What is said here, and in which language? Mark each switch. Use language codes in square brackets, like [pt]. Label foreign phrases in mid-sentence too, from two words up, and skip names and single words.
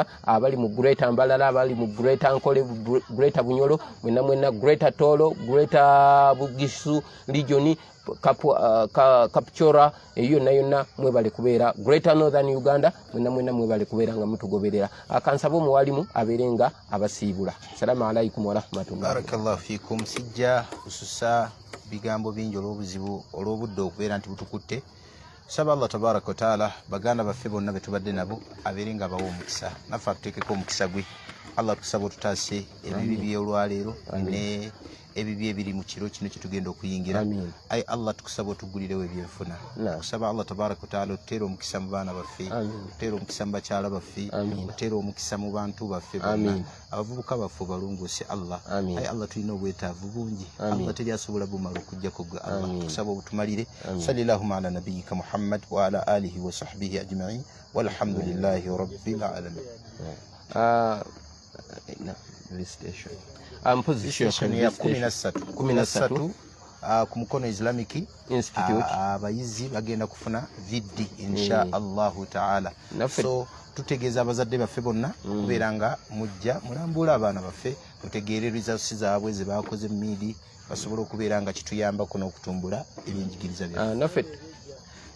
[lg] Abali mu Greater Mbalala, abali mu Greater Nkole, Greater Bunyolo, mwenna Greater Tolo, Greater Bugisu Region, Kapchora yonna mwebale kubeera. Greater Northern Uganda mwenna mwebale kubeera nga mutugoberera. Akansaba omuwalimu abeere nga abasiibula. [ar] السلام عليكم ورحمة الله. بارك الله فيكم. [lg] Sijja kususa bigambo bingi olw'obudde okubeera nti butukutte. Saba Allah [ar] تبارك وتعالى [lg] baganda baffe bonna betubadde nabo abeere nga bawo omukisa, naffe atuteekeko omukisa gwe. Allah tukusaba otutaase ebibi by'olwaleero ne ebibi ebiri mu kiro kino kye tugenda okuyingira. Ayi Allah tukusaba otugulirewo ebyenfuna. Tusaba Allah [ar] تبارك وتعالى [lg] otuteere omukisa mu baana baffe, otuteere omukisa mu bakyala baffe, otuteere omukisa mu bantu baffe bonna, abavubuka baffe balongoose Allah. Ayi Allah tulina obwetaavu bungi, Allah teri asobola bumala okuggyako gwe Allah. Tukusaba obutumalire. [ar] صلى الله على نبيك محمد وعلى آله وصحبه أجمعين والحمد لله رب العالمين. [lg] Position ya 13 ku Mukono Islamic Institute abayizi bagenda kufuna viddi [ar] إن شاء الله تعالى. [lg] So tutegeeza abazadde baffe bonna kubeera nga mujja mulambula abaana baffe mutegeere results zaabwe ze baakoze mu midi basobole okubeera nga kituyambako n'okutumbula ebyenjigiriza byaffe.